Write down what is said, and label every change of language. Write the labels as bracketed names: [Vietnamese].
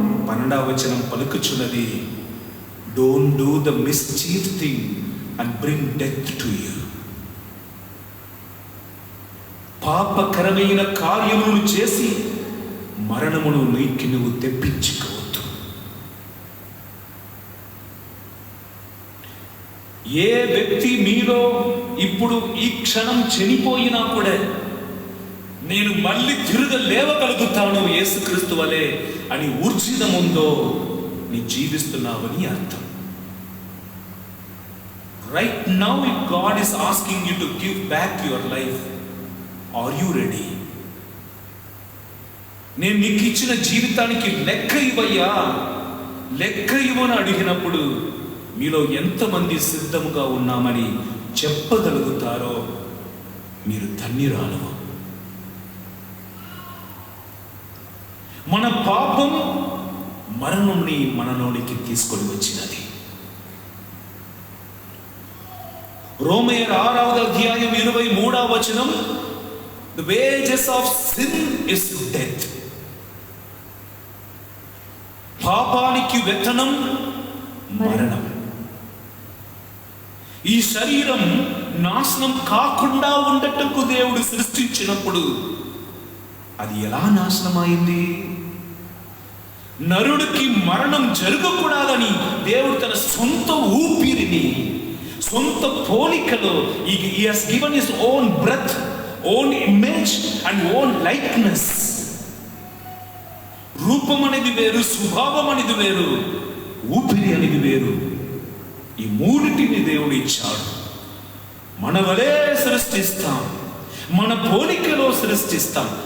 [Telugu] 12వ వచనం పలుకుచున్నది, [English] Don't do the mischief thing and bring death to you. [Telugu] పాపకరమైన కార్యములను చేసి మరణమును నీకు నువ్వు తెప్పించుకోవద్దు. ఏ వ్యక్తి మీలో ఇప్పుడు ఈ క్షణం చనిపోయినా కూడా నేను మళ్ళీ లేవగలుగుతాను యేసుక్రీస్తు వలె అని ఊర్జితముందో నీ జీవిస్తున్నావని అర్థం. [English] Right now if God is asking you to give back your life, are you ready? [Telugu] నేను నీకు ఇచ్చిన జీవితానికి లెక్క ఇవ్వయ్యా, లెక్క ఇవ్వని అడిగినప్పుడు మీలో ఎంతమంది సిద్ధముగా ఉన్నామని చెప్పగలుగుతారో మీరు ధన్యురాలు. మన పాపం మరణంని మనలోనికి తీసుకొని వచ్చినది. రోమయ్యర్ 6వ అధ్యాయం 23వ వచనం, [English] The wages of sin is death. [Telugu] పాపానికి వేతనం మరణం. ఈ శరీరం నాశనం కాకుండా ఉండటకు దేవుడు సృష్టించినప్పుడు అది ఎలా నాశనం అయింది? నరుడికి మరణం జరగకూడదని దేవుడు తన సొంత ఊపిరిని, సొంత పోలికలో [English] he has given his own breath, own image and own likeness. [Telugu] రూపం అనేది వేరు, స్వభావం అనేది వేరు, ఊపిరి అనేది వేరు. ఈ మూడిటిని దేవుడు ఇచ్చాడు. మన వలే సృష్టిస్తాం, మన పోలికలో సృష్టిస్తాం.